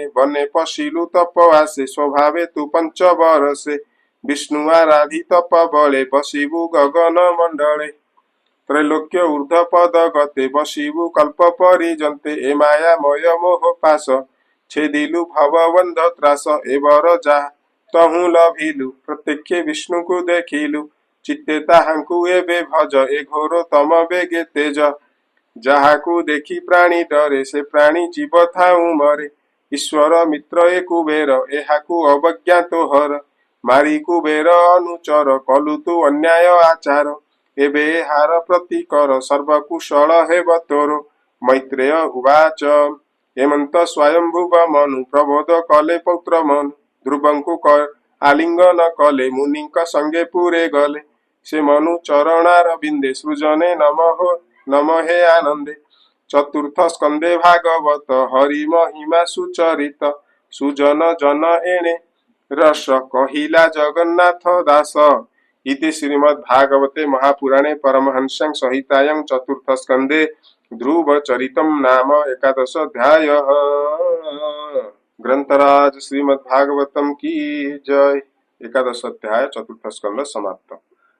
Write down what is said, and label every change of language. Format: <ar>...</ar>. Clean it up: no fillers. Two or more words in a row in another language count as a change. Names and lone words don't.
<or>ବନେ ପଶିଲୁ ତପବାସେ ସ୍ୱଭାବେ ତୁ ପଂଚ ବରସେ। ବିଷ୍ଣୁ ଆରାଧି ତପ ବଲେ ବସିବୁ ଗଗନ ମଂଡଲେ। ତ୍ରୈଲୋକ୍ୟ ଊର୍ଧ୍ୱ ପଦ ଗତେ ବସିବୁ କଲ୍ପ ପରିଜନ୍ତେ। ଏ ମାୟା ମୟ ମୋହ ପାସ ଛେଦିଲୁ ଭବବନ୍ଧ ତ୍ରାସ। ଏ ବର ଜା ତହୁ ଲଭିଲୁ ପ୍ରତ୍ୟକ୍ଷ ବିଷ୍ଣୁ କୋ ଦେଖିଲୁ। ଚିତ୍ତେ ତାହାଂକୁ ଏବେ ଭଜ ଏ ଘୋର ତମ ବେଗେ ତେଜ। ଜାହାକୁ ଦେଖି ପ୍ରାଣୀ ଡରେ ସେ ପ୍ରାଣୀ ଜୀବ ଥାଉ ମରେ। ଈଶ୍ୱର ମିତ୍ର ଏ କୁବେର ଏହାକୁ ଅବଜ୍ଞାତୋ ହର। ମାରୀ କୁବେର ଅନୁଚର କଲୁ ତୁ ଅନ୍ୟାୟ ଆଚାର। ଏବେ ହାର ପ୍ରତିକର ସର୍ବକୁଶଲ ହେବ ତୋରୋ।</or> <sa>मैत्रेय उवाच</sa> <or>ହେମଂତ ସ୍ୱୟଂଭୁବ ମନୁ ପ୍ରବୋଧ କଲେ ପୌତ୍ର ମନୁ। ଧ୍ରୁବଂକୁ ଆଲିଂଗନ କଲେ ମୁନିଂକ ସଂଗେ ପୁରେ ଗଲେ। ସେ ମନୁ ଚରଣାର ବିଂଦେ ସୃଜନେ ନମ ହେ ଆନଂଦେ। ଚତୁର୍ଥ ସ୍କଂଦେ ଭାଗବତ ହରି ମହିମା ସୁଚରିତ। ସୁଜନ ଜନ ଏଣେ ରସ କହିଲା ଜଗନ୍ନାଥ ଦାସ।</or> <sa>इति श्रीमद्भागवते महापुराणे परमहंस्यां संहितायां चतुर्थ स्कंदे ध्रुव चरितम नाम 11 अध्यायः।</sa> <hi>ग्रंथराज श्रीमद्भागवतम की जय।</hi> <or>11 ଅଧ୍ୟାୟ ଚତୁର୍ଥ ସ୍କଂଦ ସମାପ୍ତ।</or>